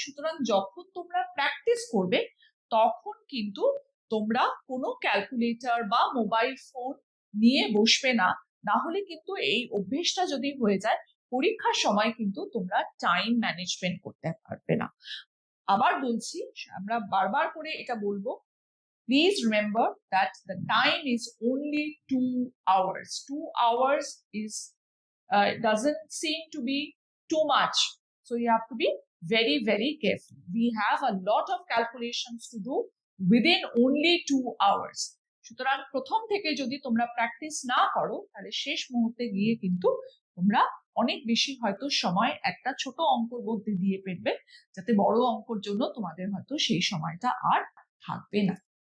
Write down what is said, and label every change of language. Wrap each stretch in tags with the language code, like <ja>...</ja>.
<bn>সুতরাং যখন তোমরা প্র্যাকটিস করবে তখন কিন্তু তোমরা কোনো ক্যালকুলেটর বা মোবাইল ফোন নিয়ে বসবে না, না হলে কিন্তু এই অভ্যেসটা যদি হয়ে যায়, পরীক্ষার সময় কিন্তু তোমরা টাইম ম্যানেজমেন্ট করতে পারবে না। আবার বলছি, আমরা বারবার করে এটা বলবো,</bn> <en>please remember that the time is only 2 hours. 2 hours is doesn't seem to be too much, so you have to be very, very careful. We have a lot of calculations to do within only 2 hours.</en> <bn>সুতরাং প্রথম থেকে যদি তোমরা practice না করো, তাহলে শেষ মুহূর্তে গিয়ে কিন্তু তোমরা অনেক বেশি হয়তো সময় একটা ছোট অঙ্কর মধ্যে দিয়ে ফেলবে, যাতে বড় অঙ্কর জন্য তোমাদের হয়তো সেই সময়টা আর থাকবে না।</bn>